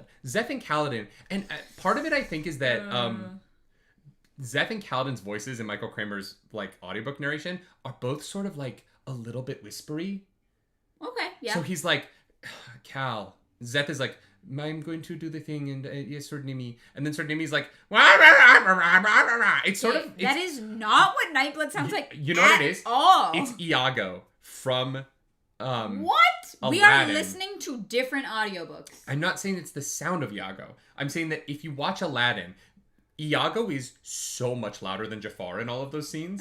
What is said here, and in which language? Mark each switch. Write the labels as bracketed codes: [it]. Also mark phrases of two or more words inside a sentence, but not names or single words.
[en] Zeth and Kaladin, and part of it I think is that Zeth and Kaladin's voices in Michael Kramer's audiobook narration are both sort of a little bit whispery. Okay. Yeah. So he's like, Cal. Zeth is like, I'm going to do the thing, and yes, Sir Nimi. And then Sir Nimi's like, wah, rah, rah, rah, rah, rah, rah. It's sort of... That is not what Nightblood sounds like. You know what it is? Oh. It's Iago from what? Aladdin. We are listening to different audiobooks. I'm not saying it's the sound of Iago. I'm saying that if you watch Aladdin, Iago is so much louder than Jafar in all of those scenes.